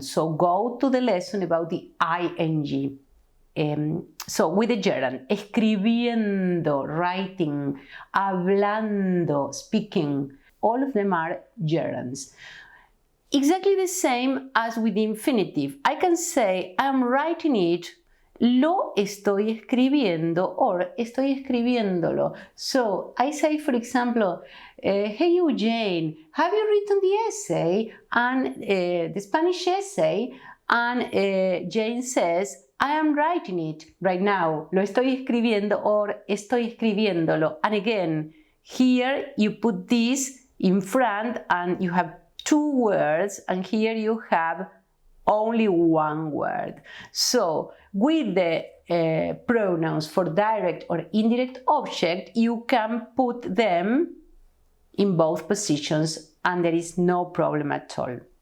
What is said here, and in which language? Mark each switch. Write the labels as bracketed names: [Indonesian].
[English] So go to the lesson about the ing. So with the gerund, escribiendo, writing, hablando, speaking, all of them are gerunds. Exactly the same as with the infinitive. I can say, I'm writing it, [Spanish] lo estoy escribiendo, [English] or [Spanish] estoy escribiéndolo. [English] So I say, for example, hey Eugene, have you written the essay, and the Spanish essay? And Jane says, I am writing it right now. [Spanish] Lo estoy escribiendo [English] or [Spanish] estoy escribiéndolo. [English] And again, here you put this in front and you have two words, and here you have only one word. So with the pronouns for direct or indirect object, you can put them in both positions and there is no problem at all.